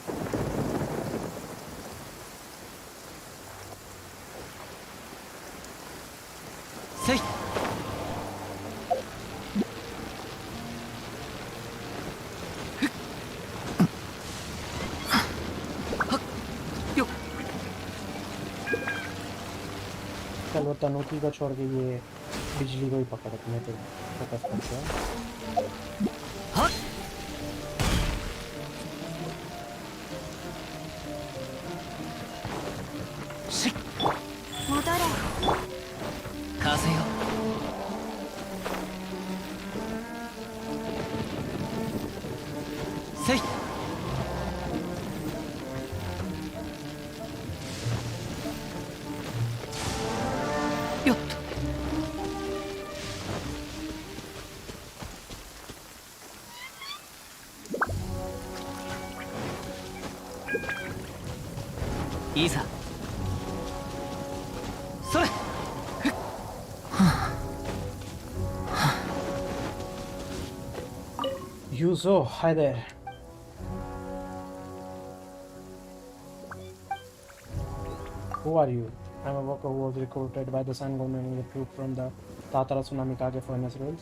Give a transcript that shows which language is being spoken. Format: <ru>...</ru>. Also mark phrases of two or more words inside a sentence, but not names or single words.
<ja>せい。よっ。</ja> <hi>चल वो तनुकी को छोड़ के ये बिजली को ही पकड़ मैं तो फोकस करते हैं।</hi> <ja>はっ。しっ。戻れ。風よ。せい。よっと。いざ。それ。</ja> <en>Yuzo, hi there. Who are you? I'm a worker who was recruited by the Sun government with a troop from the Tatara Tsunami Kage furnace rules.</en>